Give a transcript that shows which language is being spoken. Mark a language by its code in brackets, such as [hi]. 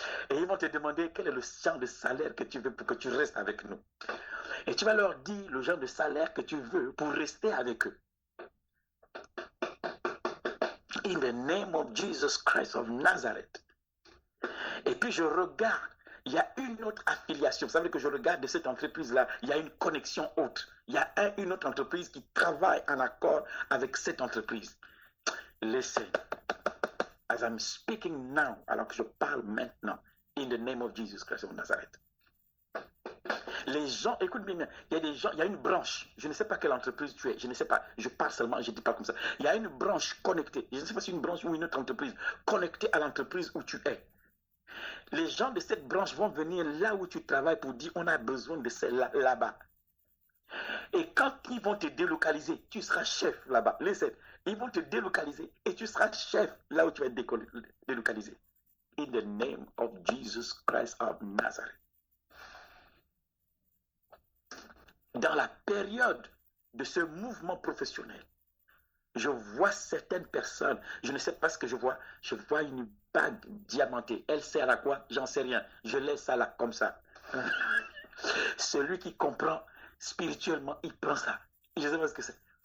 [fr] Et ils vont te demander quel est le genre de salaire que tu veux pour que tu restes avec nous. Et tu vas leur dire le genre de salaire que tu veux pour rester avec eux. [en] In the name of Jesus Christ of Nazareth. [fr] Et puis je regarde, il y a une autre affiliation. Vous savez que je regarde de cette entreprise-là, il y a une connexion autre. Il y a une autre entreprise qui travaille en accord avec cette entreprise. Laissez. [en] As I'm speaking now, [fr] alors que je parle maintenant, [en] in the name of Jesus Christ of Nazareth. [fr] Les gens, écoute bien, il y a des gens, il y a une branche, je ne sais pas quelle entreprise tu es, je ne sais pas, je parle seulement, je ne dis pas comme ça. Il y a une branche connectée, je ne sais pas si une branche ou une autre entreprise, connectée à l'entreprise où tu es. Les gens de cette branche vont venir là où tu travailles pour dire on a besoin de celle là-bas. Et quand ils vont te délocaliser, tu seras chef là-bas. Laissez, ils vont te délocaliser et tu seras chef là où tu vas être délocalisé. [en] In the name of Jesus Christ of Nazareth. [fr] Dans la période de ce mouvement professionnel, je vois certaines personnes, je ne sais pas ce que je vois une bague diamantée. Elle sert à quoi? J'en sais rien. Je laisse ça là, comme ça. Celui qui comprend spirituellement, il prend ça. Je ne sais pas ce que c'est.